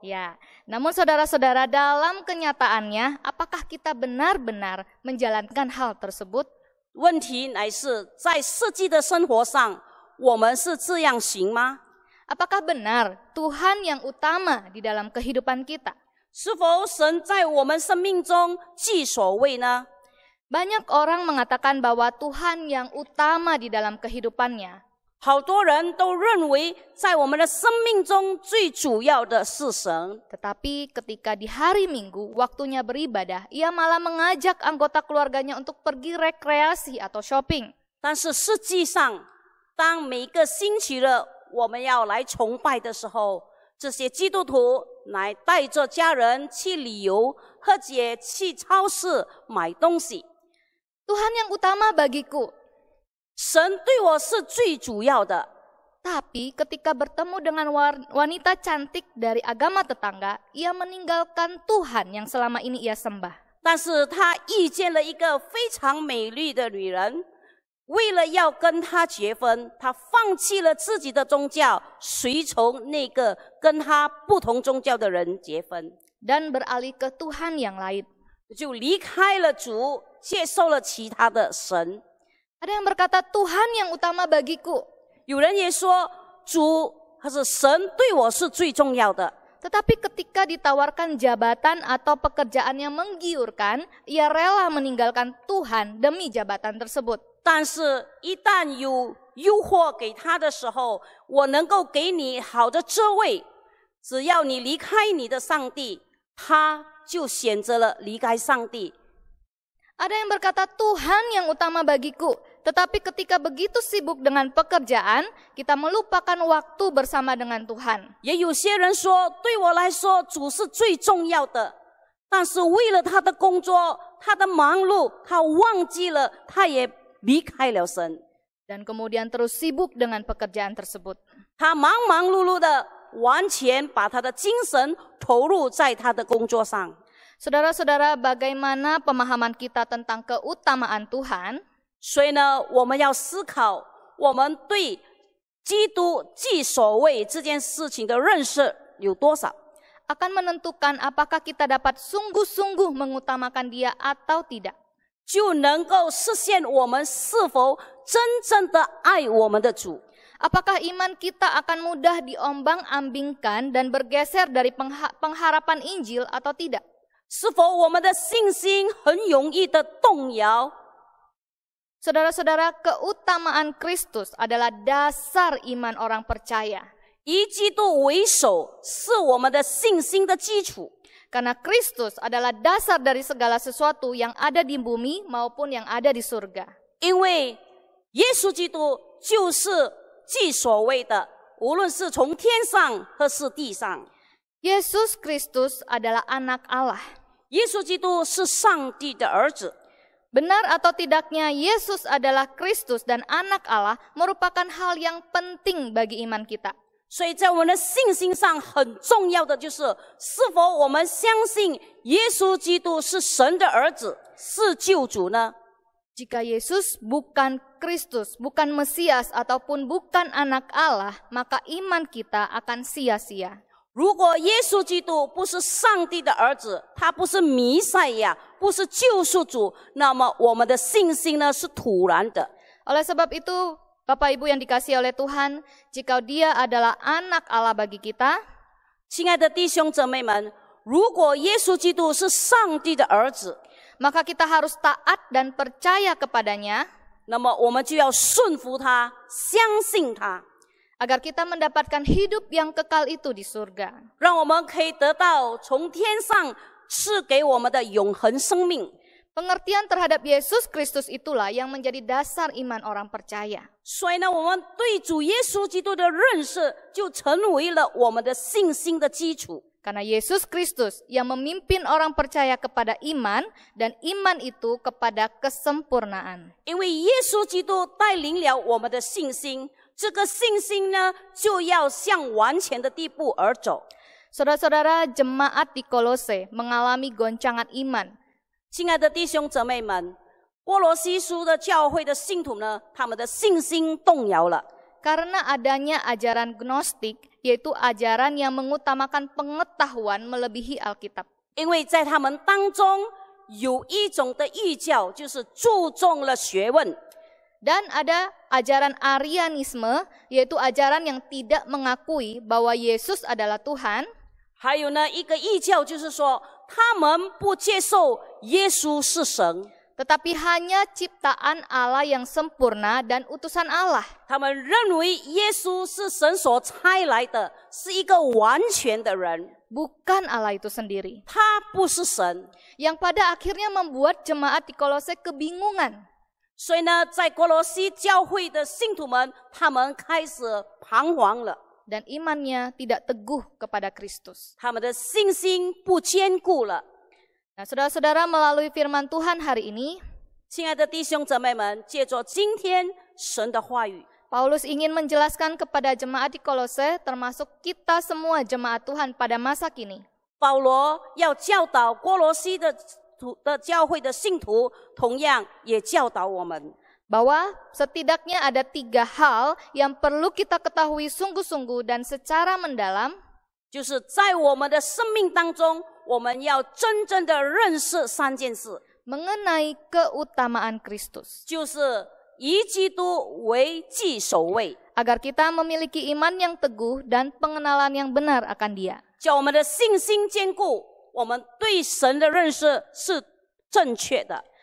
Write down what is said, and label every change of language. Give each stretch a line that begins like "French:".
Indonesian: Ya, namun saudara-saudara, dalam kenyataannya, apakah kita benar-benar menjalankan hal tersebut?
Chinese: 问题乃是在实际的生活上，我们是这样行吗？
Indonesian: Apakah benar Tuhan yang utama di dalam kehidupan kita?
Chinese: 是否神在我们生命中居首位呢？
Indonesian: Banyak orang mengatakan bahwa Tuhan yang utama di dalam kehidupannya.
Chinese: 好多人都认为，在我们的生命中最主要的是神。
Indonesian: Tetapi ketika di hari Minggu waktunya beribadah, ia malah mengajak anggota keluarganya untuk pergi rekreasi atau shopping.
Chinese: 但是实际上，当每个星期日我们要来崇拜的时候，这些基督徒来带着家人去旅游，或者去超市买东西。
Indonesian: Tuhan yang utama bagiku.
Chinese: 神对我是最主要的。
Indonesian: Tapi ketika bertemu dengan wanita cantik dari agama tetangga, ia meninggalkan Tuhan yang selama ini ia sembah.
Chinese: 但是他遇见了一个非常美丽的女人，为了要跟她结婚，他放弃了自己的宗教，随从那个跟他不同宗教的人结婚，
Indonesian: Dan beralih ke Tuhan yang lain.
Chinese: 就离开了主，接受了其他的神。
Indonesian: Ada yang berkata Tuhan yang utama bagiku.
Chinese: 有人也说，主还是神对我是最重要的。
Indonesian: Tetapi ketika ditawarkan jabatan atau pekerjaan yang menggiurkan, ia rela meninggalkan Tuhan demi jabatan tersebut.
Chinese: 但是，一旦有诱惑给他的时候，我能够给你好的职位，只要你离开你的上帝，他就选择了离开上帝。
Indonesian: Ada yang berkata Tuhan yang utama bagiku, tetapi ketika begitu sibuk dengan pekerjaan, kita melupakan waktu bersama dengan Tuhan.
Chinese: 也有些人说，对我来说，主是最重要的，但是为了他的工作，他的忙碌，他忘记了，他也离开了神。
Indonesian: Dan kemudian terus sibuk dengan pekerjaan tersebut.
Chinese: 他忙忙碌碌的，完全把他的精神投入在他的工作上。
Indonesian: Saudara-saudara, bagaimana pemahaman kita tentang keutamaan Tuhan?
Chinese: 所以呢，我们要思考，我们对基督居首位这件事情的认识有多少，
Indonesian: akan menentukan apakah kita dapat sungguh-sungguh mengutamakan Dia atau tidak.
Chinese: 就能够实现我们是否真正的爱我们的主。
Indonesian: Apakah iman kita akan mudah diombang-ambingkan dan bergeser dari pengharapan Injil atau tidak?
Chinese: 是否我们的信心很容易的动摇？
Indonesian: Saudara-saudara, keutamaan Kristus adalah dasar iman orang percaya.
Chinese: 以基督为首，是我们的信心的基础。
Indonesian: Karena Kristus adalah dasar dari segala sesuatu yang ada di bumi maupun yang ada di surga.
Chinese: 因为耶稣基督就是既所谓的，无论是从天上或是地上，
Indonesian: Yesus Kristus adalah anak Allah.
Chinese: 耶稣基督是上帝的儿子。
Indonesian: Benar atau tidaknya Yesus adalah Kristus dan anak Allah merupakan hal yang penting bagi iman kita.
Chinese: 所以在我们的信心上很重要的就是，是否我们相信耶稣基督是神的儿子，是救主呢？
Indonesian: Jika Yesus bukan Kristus, bukan Mesias ataupun bukan anak Allah, maka iman kita akan sia-sia.
Chinese: 如果耶稣基督不是上帝的儿子，他不是弥赛亚，不是救赎主，那么我们的信心呢是徒然的。
Indonesian: Oleh sebab itu, Bapak Ibu yang dikasihi oleh Tuhan, jika Dia adalah anak Allah bagi kita,
Chinese: 亲爱的弟兄姊妹们，如果耶稣基督是上帝的儿子，
Indonesian: maka kita harus taat dan percaya kepadanya,
Chinese: 那么我们就要顺服他，相信他，
Indonesian: agar kita mendapatkan hidup yang kekal itu di surga.
Chinese: 让我们可以得到从天上赐给我们的永恒生命。
Indonesian: Pengertian terhadap Yesus Kristus itulah yang menjadi dasar iman orang percaya.
Chinese: 所以呢，我们对主耶稣基督的认识就成为了我们的信心的基础。
Indonesian: Karena Yesus Kristus yang memimpin orang percaya kepada iman, dan iman itu kepada kesempurnaan.
Chinese: 因为耶稣基督带领了我们的信心，这个信心呢，就要向完全的地步而走。
Indonesian: Saudara-saudara, jemaat di Kolose mengalami goncangan iman.
Chinese: 亲爱的弟兄姊妹们，波罗西书的教会的信徒呢，他们的信心动摇了。
Indonesian: Karena adanya ajaran gnostik, yaitu ajaran yang mengutamakan pengetahuan melebihi Alkitab.
Chinese: 因为在他们当中有一种的异教，就是注重了学问。
Indonesian: Dan ada ajaran Arianisme, yaitu ajaran yang tidak mengakui bahwa Yesus adalah Tuhan.
Chinese: 还有呢，一个异教就是说，他们不接受耶稣是神，
Indonesian: Tetapi hanya ciptaan Allah yang sempurna dan utusan Allah.
Chinese: 他们认为耶稣是神所差来的，是一个完全的人，
Indonesian: Bukan Allah itu sendiri.
Chinese: 他不是神。
Indonesian: Yang pada akhirnya membuat jemaat di Kolose kebingungan.
Chinese: 所以呢，在哥罗西教会的信徒们，他们开始彷徨了，
Indonesian: Dan imannya tidak teguh kepada Kristus.
Chinese: 他们的信心不坚固了。
Indonesian: Nah, saudara-saudara, melalui firman Tuhan hari ini,
Chinese: 亲爱的弟兄姊妹们，借着今天神的话语，
Indonesian: Paulus ingin menjelaskan kepada jemaat di Kolose, termasuk kita semua jemaat Tuhan pada masa kini,
Chinese: 保罗要教导哥罗西的教会的信徒，同样也教导我们。
Indonesian: bahwa setidaknya ada 3 hal yang perlu kita ketahui sungguh-sungguh dan secara mendalam,
Chinese: 就是在我们的生命当中，我们要真正的认识3件事，
Indonesian: mengenai keutamaan Kristus,
Chinese: 就是以基督为既首位，
Indonesian: agar kita memiliki iman yang teguh dan pengenalan yang benar akan Dia.
Chinese: 叫我们的信心坚固，我们对神的认识是正确的。